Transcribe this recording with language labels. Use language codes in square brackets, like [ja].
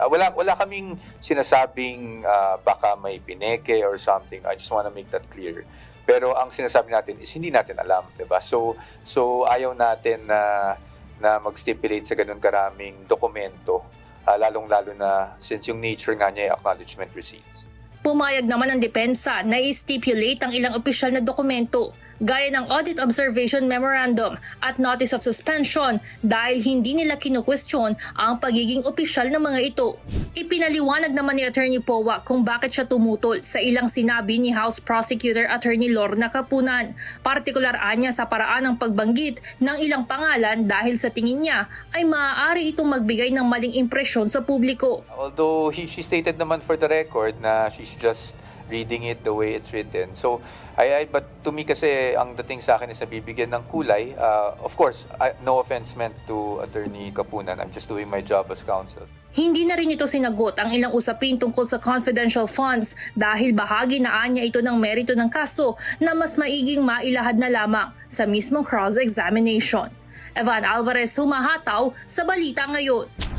[tl] Wala kaming sinasabing baka may pineke or something. [en] I just want to make that clear. [tl] Pero ang sinasabi natin is hindi natin alam, diba? So ayaw natin na mag-stipulate sa ganun karaming dokumento, lalong-lalo na since yung nature nga niya ay acknowledgement receipts. Pumayag naman ang depensa na i-stipulate ang ilang opisyal na dokumento, gaya ng Audit Observation Memorandum at Notice of Suspension dahil hindi nila kinukwestiyon ang pagiging opisyal ng mga ito. Ipinaliwanag naman ni Attorney Poa kung bakit siya tumutol sa ilang sinabi ni House Prosecutor Attorney Lorna Capunan, partikular anya sa paraan ng pagbanggit ng ilang pangalan dahil sa tingin niya ay maaari itong magbigay ng maling impresyon sa publiko. [en] Although she stated [tl] naman [en] for the record na she's just reading it the way it's written. So, but to me [tl] kasi ang dating sa akin is bibigyan ng kulay. [en] Of course, no offense meant to Attorney Capunan. I'm just doing my job as counsel. [tl] Hindi na rin ito sinagot ang ilang usapin tungkol sa confidential funds dahil bahagi na anya ito ng merito ng kaso na mas maiging mailahad na lamang sa mismong cross-examination. Evan Alvarez, humahataw sa Balita Ngayon.